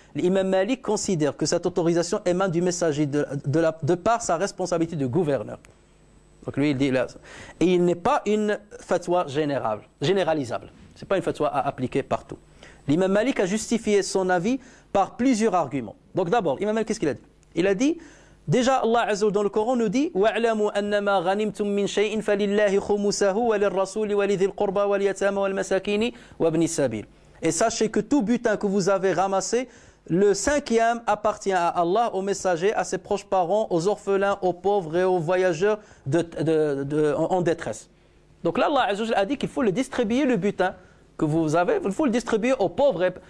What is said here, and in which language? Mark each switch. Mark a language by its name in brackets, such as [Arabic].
[French] L'imam Malik considère que cette autorisation émane du messager de par sa responsabilité de gouverneur. Donc lui, il dit là. Et il n'est pas une fatwa généralisable. Ce n'est pas une fatwa à appliquer partout. L'imam Malik a justifié son avis par plusieurs arguments. Donc d'abord, l'imam Malik, qu'est-ce qu'il a dit? Il a dit, déjà Allah Azza wa Jalla dans le Coran nous dit [Arabic] وَاعْلَمُوا أَنَّمَا غَنِمْتُم مِّن شَيْءٍ فَلِلَّهِ خُمُسَهُ وَلِلرَّسُولِ وَلِذِي الْقُرْبَى وَالْيَتَامَى وَالْمَسَاكِينِ وَابْنِ السَّبِيلِ. [French] Et sachez que tout butin que vous avez ramassé, le cinquième appartient à Allah, aux messagers, à ses proches parents, aux orphelins, aux pauvres et aux voyageurs en détresse. Donc là, Allah Azza wa Jalla a dit qu'il faut le distribuer, le butin que vous avez, il faut le distribuer aux pauvres.